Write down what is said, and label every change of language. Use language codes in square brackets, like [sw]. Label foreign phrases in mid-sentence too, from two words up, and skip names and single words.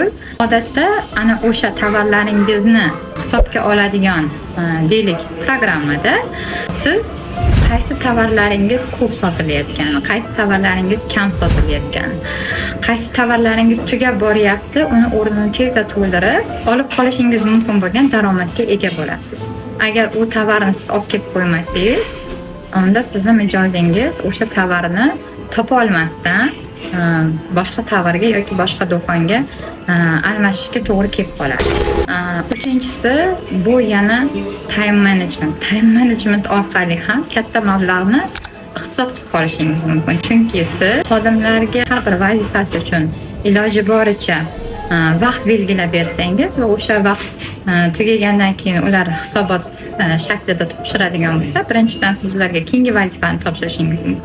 [uz] Odatda ana o'sha tovarlaringizni hisobga oladigan deylik programmada siz qaysi tovarlaringiz ko'p sotilayotgan, qaysi tovarlaringiz kam sotilayotgan, qaysi tovarlaringiz tugab boryapti, uni o'rnini tezda to'ldirib olib qolishingiz mumkin bo'lgan daromadga ega bo'lasiz. Agar u tovarni siz olib kelib qo'ymasangiz, unda sizning mijozingiz o'sha tovarni topa olmasdan boshqa tovarga yoki boshqa do'konga almashishga to'g'ri kelib qoladi. Uchinchisi bu yana [en] time management. Time management [uz] orqali ham katta mablag'ni iqtisod qilib qolishingiz mumkin. Chunki siz xodimlarga har bir vazifasi uchun iloji boricha vaqt belgilab bersangiz va o'sha vaqt tugagandan keyin ular hisobot shaklida topshiradigan bo'lsa, birinchidan siz ularga keyingi vazifani topshirishingiz mumkin.